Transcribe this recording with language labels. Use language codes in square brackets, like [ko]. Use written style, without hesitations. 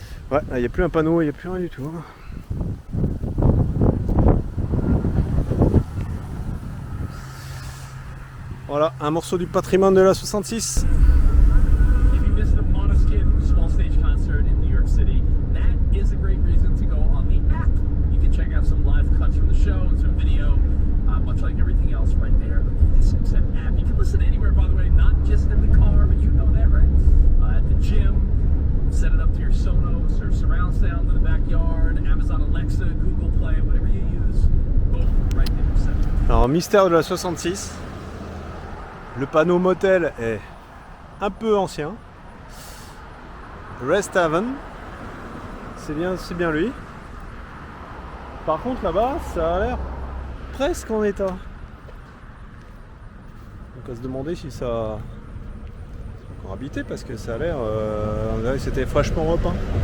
[fr] Ouais, là il n'y a plus un panneau, il n'y a plus rien du tout. Voilà, un morceau du patrimoine de la 66. [en] If you missed the Monoskin small stage concert in New York City, that is a great reason to go on the app. You can check out some live cuts from the show and some video, much like everything else right there. The 56M app. You can listen anywhere, by the way, not just in the car, but you know that, right? At the gym, set it up to your Sonos or surround sound in the backyard, Amazon Alexa, Google Play, whatever you use. Boom, right there. Set it. [fr] Alors, mystère de la 66. Le panneau motel est un peu ancien. Rest Haven, c'est bien lui. Par contre là-bas, ça a l'air presque en état. Donc on va se demander si ça a encore habité parce que ça a l'air, on dirait que c'était fraîchement repeint.